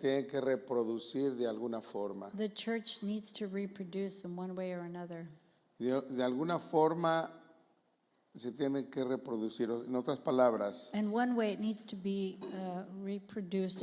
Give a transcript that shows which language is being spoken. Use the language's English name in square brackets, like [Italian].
[Spanish] tiene que reproducir de alguna forma. [English] The church needs to reproduce in one way or another. [Spanish] De alguna forma se tiene que reproducir. En otras palabras, [English] And one way it needs to be reproduced.